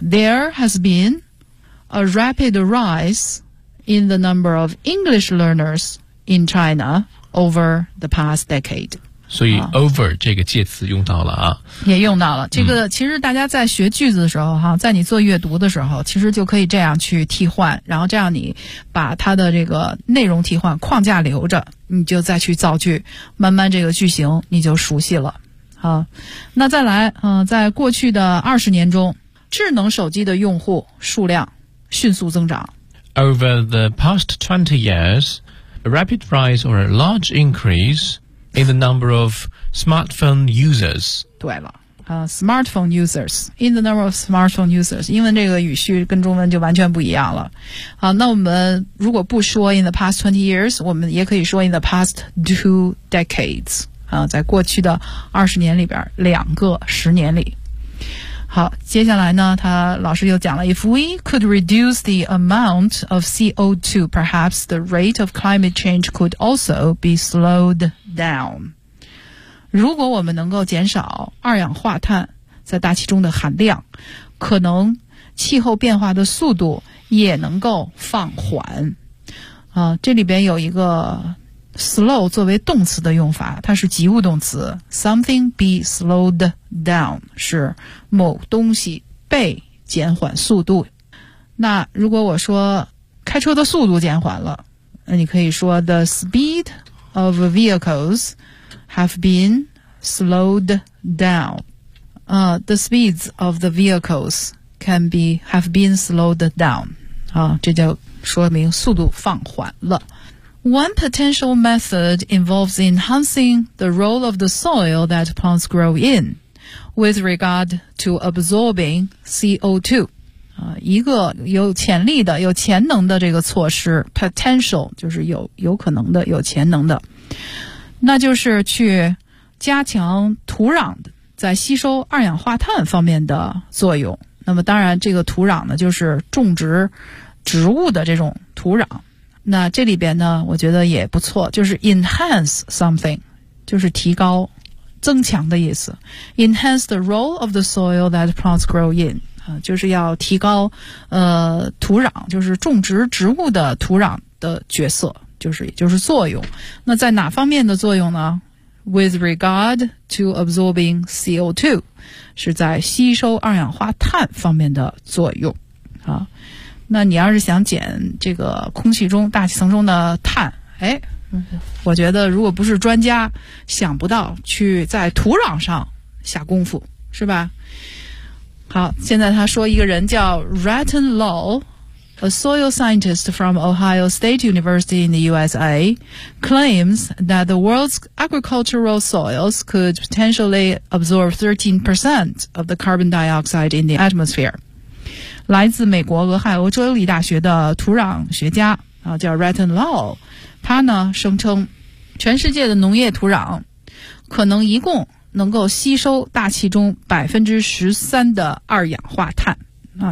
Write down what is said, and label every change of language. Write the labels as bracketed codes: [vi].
[en] There has been a rapid rise in the number of English learners in China over the past decade。 [zh] 所以 over 这个介词用到了也用到了这个。其实大家在学句子的时候在你做阅读的时候，其实就可以这样去替换，然后这样你把它的这个内容替换，框架留着，你就再去造句，慢慢这个句型你就熟悉了。那再来，在过去的20年中，智能手机的用户数量迅速增长。 [en] Over the past 20 years, a rapid rise or a large increase in the number of smartphone users. [zh] 对了， [en] smartphone users, in the number of smartphone users, [zh] 英文这个语序跟中文就完全不一样了。好，那我们如果不说 [en] in the past 20 years, [zh] 我们也可以说 [en] in the past 2 decades. [zh] 在过去的20年里边，2个10年里。好，接下来呢，他老师又讲了 [en] ，If we could reduce the amount of CO2, perhaps the rate of climate change could also be slowed down。 [zh] 如果我们能够减少二氧化碳在大气中的含量，可能气候变化的速度也能够放缓。这里边有一个slow 作为动词的用法，它是及物动词。 [en] Something be slowed down [zh] 是某东西被减缓速度。那如果我说开车的速度减缓了，那你可以说 [en] The speed of vehicles have been slowed down. The speeds of the vehicles have been slowed down. [zh] 这就说明速度放缓了。 [en] One potential method involves enhancing the role of the soil that plants grow in with regard to absorbing CO2. [zh] 一个有潜力的、有潜能的这个措施 potential， 就是有可能的、有潜能的，那就是去加强土壤在吸收二氧化碳方面的作用。那么当然这个土壤呢，就是种植植物的这种土壤。那这里边呢，我觉得也不错，就是 [en] enhance something， [zh] 就是提高、增强的意思。 [en] enhance the role of the soil that plants grow in， [zh] 就是要提高土壤，就是种植植物的土壤的角色，就是作用。那在哪方面的作用呢？ [en] With regard to absorbing CO2， [zh] 是在吸收二氧化碳方面的作用啊。那你要是想减这个空气中、大气层中的碳，哎，我觉得如果不是专家，想不到去在土壤上下功夫，是吧？好，现在他说一个人叫 [en] Ratan Lal， a soil scientist from Ohio State University in the USA, claims that the world's agricultural soils could potentially absorb 13% of the carbon dioxide in the atmosphere. [zh] 来自美国俄亥俄州立大学的土壤学家啊，叫 Ratan Lal， 他呢声称全世界的农业土壤可能一共能够吸收大气中 13% 的二氧化碳啊。